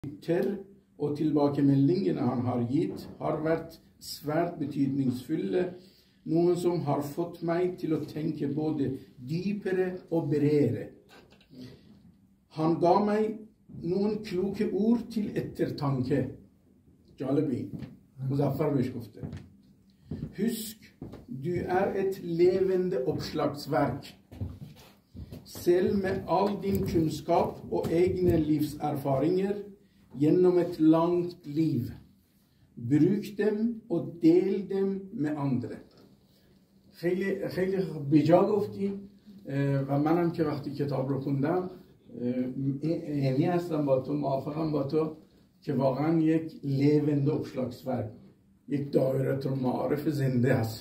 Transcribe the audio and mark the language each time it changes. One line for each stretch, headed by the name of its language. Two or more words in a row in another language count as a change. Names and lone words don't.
Norwegian: Ter och tillbakemeldingen han har gitt har vært svært betydningsfulle, noen som har fått meg til å tenke både dypere og bredere. Han ga meg noen kloke ord til ettertanke.
Persian: جالبی مظفر بهش گفته
Norwegian: husk, du er et levende oppslagsverk. Selv med all din kunnskap og egne livserfaringer gjennom et langt liv. Bruk dem og del dem med andre.
Persian: خیلی بجا گفتی و منم که وقتی کتاب رو خوندم یعنی هستم با تو، موافقم با تو که واقعا یک
Norwegian: levende oppslagsverk,
Persian: یک دایره المعارف زنده است.